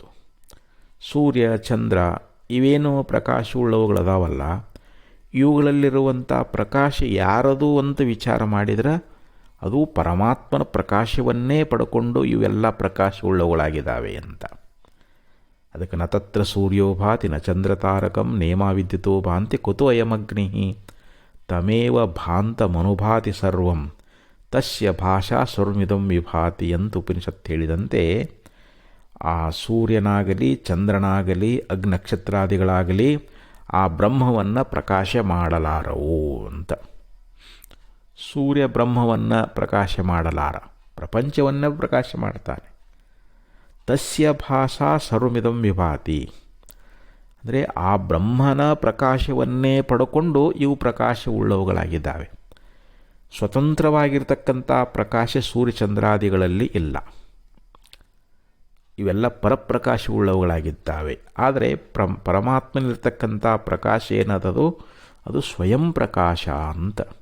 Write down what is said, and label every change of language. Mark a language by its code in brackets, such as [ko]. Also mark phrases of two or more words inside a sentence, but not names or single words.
[kn] ಸೂರ್ಯ, ಚಂದ್ರ ಇವೇನು ಪ್ರಕಾಶವುಳ್ಳವುಗಳದಾವಲ್ಲ, ಇವುಗಳಲ್ಲಿರುವಂಥ ಪ್ರಕಾಶ ಯಾರದು ಅಂತ ವಿಚಾರ ಮಾಡಿದರೆ ಅದು ಪರಮಾತ್ಮನ ಪ್ರಕಾಶವನ್ನೇ ಪಡ್ಕೊಂಡು ಇವೆಲ್ಲ ಪ್ರಕಾಶವುಳ್ಳವುಗಳಾಗಿದ್ದಾವೆ ಅಂತ. [sa] ಅದಕ್ಕೆ ನ ತತ್ರ ಸೂರ್ಯೋ ಭಾತಿ ನ ಚಂದ್ರ ತಾರಕಂ ನೇಮ ವಿದ್ಯುತೋ ಭಾಂತಿ ಕುತು ಅಯಮಗ್ನಿ ತಮೇವ ಭಾಂತಮನುಭಾತಿ ಸರ್ವಂ ತಸ್ಯ ಭಾಷಾ ಸರ್ವಮಿದಂ ವಿಭಾತಿ [kn] ಅಂತ ಉಪನಿಷತ್ತು ಹೇಳಿದಂತೆ ಆ ಸೂರ್ಯನಾಗಲಿ ಚಂದ್ರನಾಗಲಿ ನಕ್ಷತ್ರಾದಿಗಳಾಗಲಿ ಆ ಬ್ರಹ್ಮವನ್ನು ಪ್ರಕಾಶ ಮಾಡಲಾರವು ಅಂತ. ಸೂರ್ಯ ಬ್ರಹ್ಮವನ್ನು ಪ್ರಕಾಶ ಮಾಡಲಾರ, ಪ್ರಪಂಚವನ್ನು ಪ್ರಕಾಶ ಮಾಡ್ತಾನೆ. [sa] ತಸ್ಯ ಭಾಷಾ ಸರ್ವಮಿದಂ ವಿಭಾತಿ [kn] ಅಂದರೆ ಆ ಬ್ರಹ್ಮನ ಪ್ರಕಾಶವನ್ನೇ ಪಡ್ಕೊಂಡು ಇವು ಪ್ರಕಾಶವುಳ್ಳವುಗಳಾಗಿದ್ದಾವೆ. ಸ್ವತಂತ್ರವಾಗಿರ್ತಕ್ಕಂಥ ಪ್ರಕಾಶ ಸೂರ್ಯಚಂದ್ರಾದಿಗಳಲ್ಲಿ ಇಲ್ಲ. ಇವೆಲ್ಲ ಪರಪ್ರಕಾಶವುಳ್ಳವುಗಳಾಗಿದ್ದಾವೆ. ಆದರೆ ಪರಮಾತ್ಮನಲ್ಲಿರ್ತಕ್ಕಂಥ ಪ್ರಕಾಶ ಏನದದು, ಅದು ಸ್ವಯಂ ಪ್ರಕಾಶ ಅಂತ.